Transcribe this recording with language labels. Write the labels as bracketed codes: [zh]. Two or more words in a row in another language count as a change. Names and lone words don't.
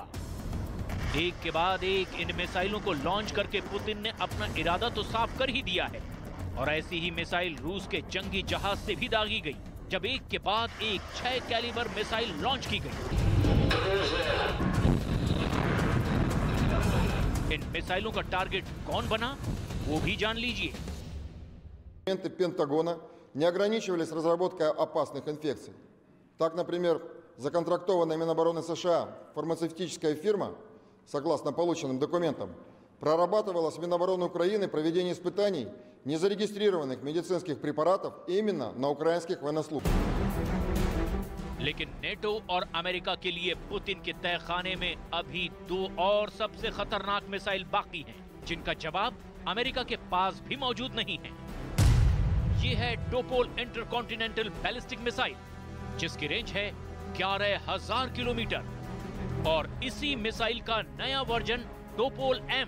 [hi] एक के बाद एक इन मिसाइलों को लॉन्च करके पुतिन ने अपना इरादा तो साफ कर ही दिया है और ऐसी ही मिसाइल रूस के जंगी जहाज से भी दागी गई, जब एक के बाद एक 6 कैलिबर मिसाइल लॉन्च की गई। इन मिसाइलों का टारगेट कौन बना, वो भी जान लीजिए। [ru] Пентагона не ограничивались разработкой опасных инфекций. Так, например, законтрактованная Минобороны США фармацевтическая фирма, согласно полученным документам, прорабатывала с Минобороны Украины проведение испытаний незарегистрированных медицинских препаратов именно на украинских военнослужащих. [hi] लेकिन नेटो और अमेरिका के लिए पुतिन के तहखाने में अभी 2 और सबसे खतरनाक मिसाइल बाकी हैं, जिनका जवाब अमेरिका के पास भी मौजूद नहीं है। ये है टोपोल [en] intercontinental ballistic missile, [hi] जिसकी रेंज है 11,000 किलोमीटर और इसी मिसाइल का नया वर्जन टोपोल M।